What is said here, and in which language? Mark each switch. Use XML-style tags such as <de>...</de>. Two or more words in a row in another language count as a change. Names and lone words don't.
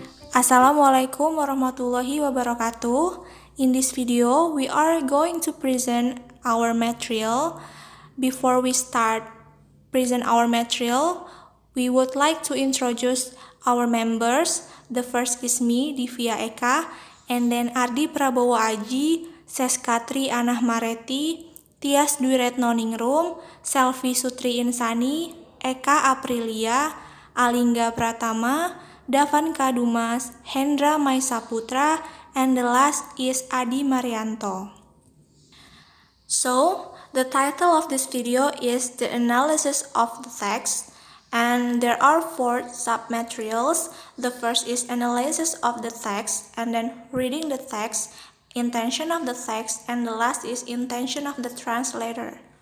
<ar>السلام عليكم ورحمة الله وبركاته.</ar> <en>In this video, we are going to present our material. Before we start present our material, we would like to introduce our members. The first is me, Divya Eka, and then Ardi Prabowo Aji, Seskatri Anah Mareti, Tias Dwi Retnoningrum, Selvi Sutri Insani, Eka Aprilia, Alingga Pratama, Davan Kadumas, Hendra Maisaputra, and the last is Adi Marianto. So, the title of this video is The Analysis of the Text, and there are 4 submaterials. The first is Analysis of the Text, and then Reading the Text, Intention of the Text, and the last is Intention of the Translator.</en>